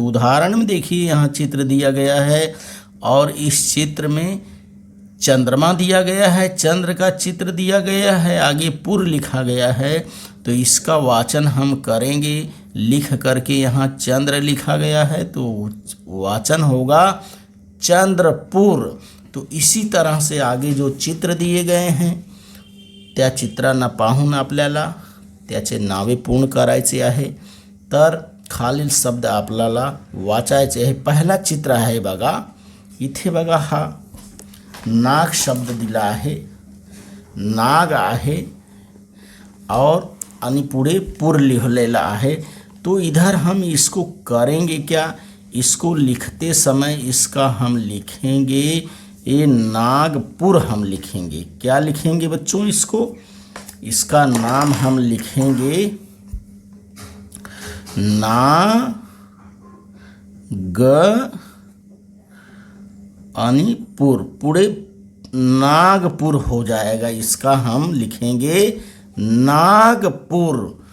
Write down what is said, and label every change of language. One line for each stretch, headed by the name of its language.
Hindi: तो उदाहरण में देखिए यहाँ चित्र दिया गया है और इस चित्र में चंद्रमा दिया गया है, चंद्र का चित्र दिया गया है, आगे पुर लिखा गया है। तो इसका वाचन हम करेंगे, लिख करके यहाँ चंद्र लिखा गया है तो वाचन होगा चंद्रपुर। तो इसी तरह से आगे जो चित्र दिए गए हैं
Marathi: त्या चित्रांना पाहून आपल्याला त्याचे नावे पूर्ण करायचे आहे। तर खालील शब्द आपल्याला वाचायचे आहे। पहिला चित्र आहे बघा, इथे बघा हा नाग शब्द दिला आहे, नाग आहे और आणि पुढे पुर लिहिलेला आहे।
Hindi: तो इधर हम इसको करेंगे क्या, इसको लिखते समय इसका हम लिखेंगे ये नागपुर हम लिखेंगे। क्या लिखेंगे बच्चों, इसका नाम हम लिखेंगे नागपुर, पूरे नागपुर हो जाएगा, इसका हम लिखेंगे नागपुर।